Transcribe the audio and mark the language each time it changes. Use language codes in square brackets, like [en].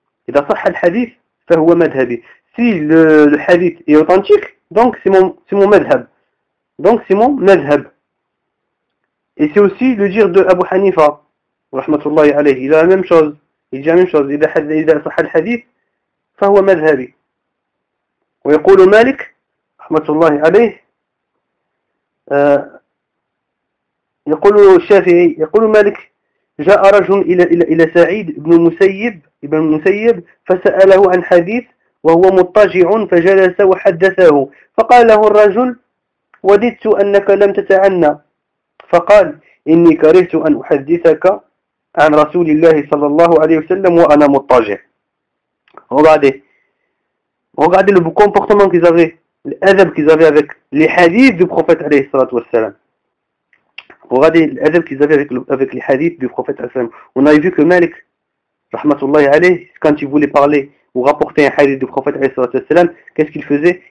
[ar] Ida sahha al-hadith fa huwa madhhabi. [fr] Si le hadith est authentique, donc c'est mon madhhab. Donc c'est mon madhhab. Et c'est aussi le dire de Abu Hanifa rahmatullahi alayh, il a la même chose. Il dit la même chose, [ar] إذا صح الحديث فهو مذهبي. ويقول مالك رحمة الله عليه يقول الشافعي يقول مالك جاء رجل إلى سعيد بن مسيب ابن مسيب فسأله عن حديث وهو مضطجع فجلس وحدثه فقال له الرجل وددت أنك لم تتعنى فقال إني كرهت أن أحدثك عن رسول الله صلى الله عليه وسلم وأنا مضطجع. [fr] Regardez le comportement qu'ils avaient, l'adab qu'ils avaient avec les hadiths du prophète عليه الصلاة والسلام. Regardez l'adab qu'ils avaient avec les hadiths du prophète عليه الصلاة والسلام. On a vu que Malik, rahmatullahi alayh, quand il voulait parler ou rapporter un hadith du prophète عليه الصلاة والسلام, qu'est-ce qu'il faisait?